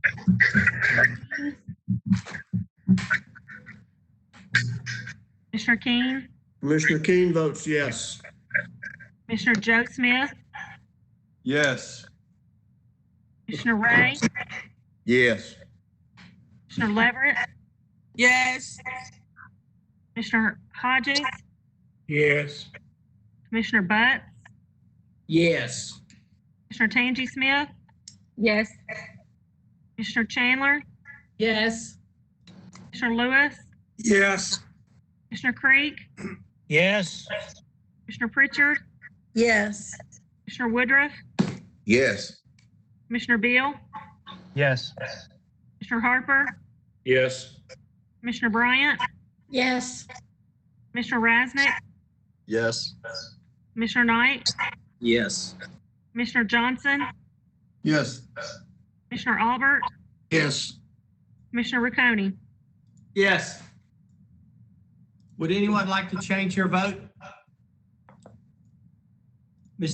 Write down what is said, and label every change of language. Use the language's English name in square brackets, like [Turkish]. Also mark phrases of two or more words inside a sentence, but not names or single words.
[English] Commissioner King, Commissioner King votes yes. Commissioner Joe Smith, Yes. Commissioner Ray, Yes. Commissioner Leverett, Yes. Commissioner Hodges, Yes. Commissioner Butts, Yes. Commissioner Tangi Smith, Yes. Commissioner Chandler, Yes. Commissioner Lewis, Yes. Commissioner Creek, Yes. Commissioner Pritchard, Yes. Commissioner Woodruff, Yes. Commissioner Beal, Yes. Commissioner Harper, Yes. Commissioner Bryant, Yes. Commissioner Rasnick, Yes. Commissioner Knight, Yes. Commissioner Johnson, Yes. Commissioner Albert, Yes. Commissioner Riccone. Yes. Would anyone like to change your vote? Ms.